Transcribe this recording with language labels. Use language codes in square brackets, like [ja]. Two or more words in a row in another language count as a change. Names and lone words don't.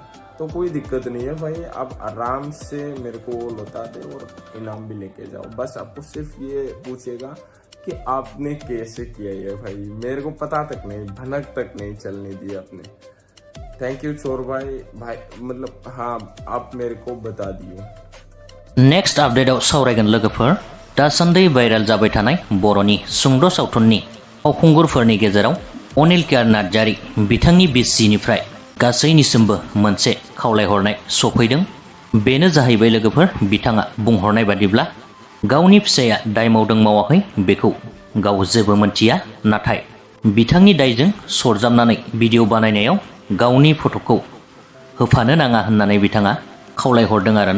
[hi] तो कोई दिक्कत नहीं है भाई, आप आराम से मेरे को लौटा दे और इनाम भी लेके जाओ। बस आपको सिर्फ ये पूछेगा कि आपने कैसे किया ये भाई। मेरे को पता तक नहीं, भनक तक नहीं चलने दी आपने। [en] thank you [hi] चोर भाई। मतलब हाँ, आप मेरे को बता दिए। [brx] नेक्स्ट आपडेटआव सावरायगोन लोगोफोर। दासान्दि भाइरेल जाबाय थानाय बर'नि सुंद' सावथुननि फावखुंगुरफोरनि गेजेराव अनिल केयार नार्जारी बिथांनि बिसिनिफ्राय गासैनिसिमबो मोनसे खावलायहरनाय सफैदों। बेनो जाहैबाय लोगोफोर, बिथाङा बुंहरनाय बादिब्ला गावनि फिसाया दाय मावदों मावाखै बेखौ गाव जेबो मोनथिया, नाथाय बिथांनि दायजों सरजाबनानै भिडिअ बानायनायाव गावनि फट'खौ होफानो नाङा होननानै बिथाङा खावलायहरदों आरोना।